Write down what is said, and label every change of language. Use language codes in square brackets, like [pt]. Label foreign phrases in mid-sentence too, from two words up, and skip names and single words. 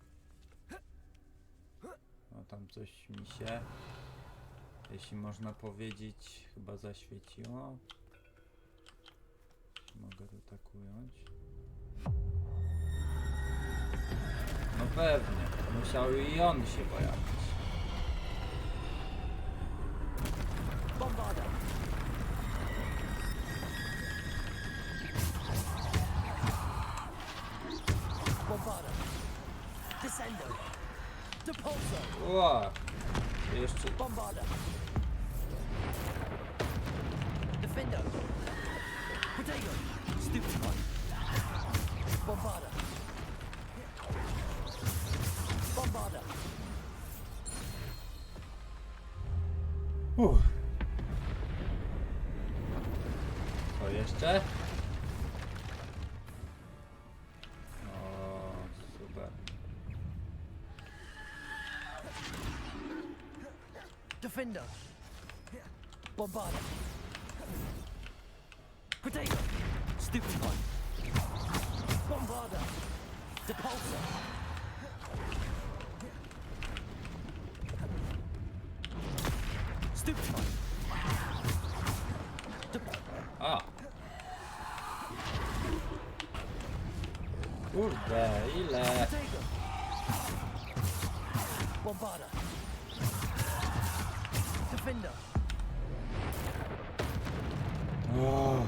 [pl] No tam coś mi się, jeśli można powiedzieć, chyba zaświeciło. Mogę to tak ująć. No pewnie, musiał i on się pojawić. Bombarda. Bombarda. Descendo. Depulso. Ła! Jeszcze... Bombarda. Defendo. Protego. Stupefy. Bombarda. Bombarda. Co jeszcze? O, super. Defender. Bombarda. Protego. Stupefy. Bombarda. Depulso. Stupefy. A! Kurde, ile? Protego. Bombarda. Defender. O,